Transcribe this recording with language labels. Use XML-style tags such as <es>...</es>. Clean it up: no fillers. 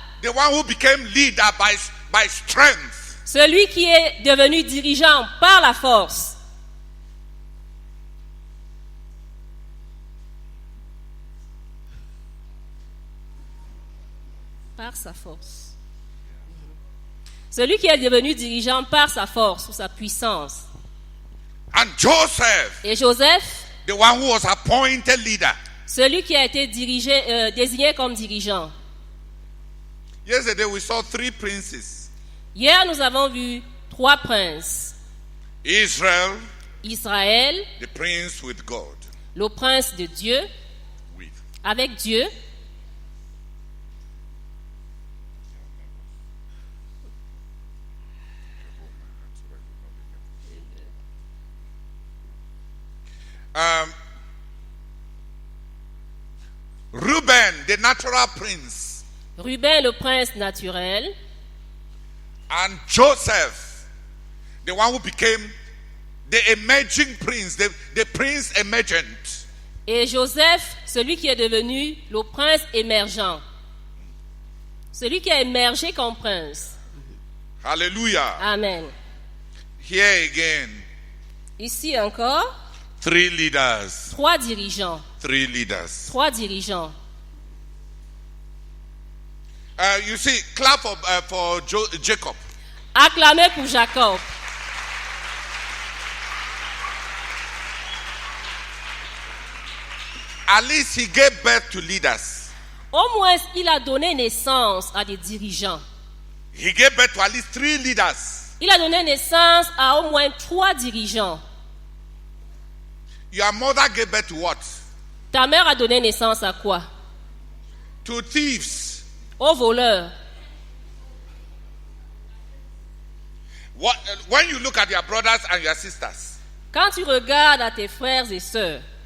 <en>the one who became leader by strength.</en> <fr>celui qui est devenu dirigeant par la force. Par sa force. Celui qui est devenu dirigeant par sa force ou sa puissance.</fr> <en>And Joseph,</en> <fr>Et Joseph,</fr> <en>the one who was appointed leader.</en> <fr>celui qui a été désigné comme dirigeant.</fr> <en>Yesterday we saw 3 princes.</en> <fr>Hier, nous avons vu 3 princes.</fr> <en>Israel,</en> <fr>Israël,</fr> <en>the prince with God.</en> <fr>le prince de Dieu,</fr> <en>With.</en> <fr>avec Dieu.</fr> <en>Reuben, the natural prince.</en> <fr>Ruben, le prince naturel.</fr> <en>And Joseph, the one who became the emerging prince, the prince emergent.</en> <fr>Et Joseph, celui qui est devenu le prince émergent. Celui qui a émergé comme prince. Hallelujah. Amen.</fr> <en>Here again,</en> <fr>Ici encore,</fr> <en>3 leaders.</en> <fr>3 dirigeants.</fr> <en>3 leaders.</en> <fr>3 dirigeants.</fr> <en>You see, clap for Jacob.</en> <fr>Acclamez pour Jacob.</fr> <en>At least he gave birth to leaders.</en> <fr>Au moins, il a donné naissance à des dirigeants.</fr> <en>He gave birth to at least 3 leaders.</en> <fr>Il a donné naissance à au moins 3 dirigeants.</fr> <en>Your mother gave birth to what?</en> <fr>Ta mère a donné naissance à quoi?</fr> <en>To thieves.</en> <fr>Aux voleurs.</fr> <en>When you look at your brothers and your sisters,</en> <fr>Quand tu regardes à tes frères et sœurs,</fr>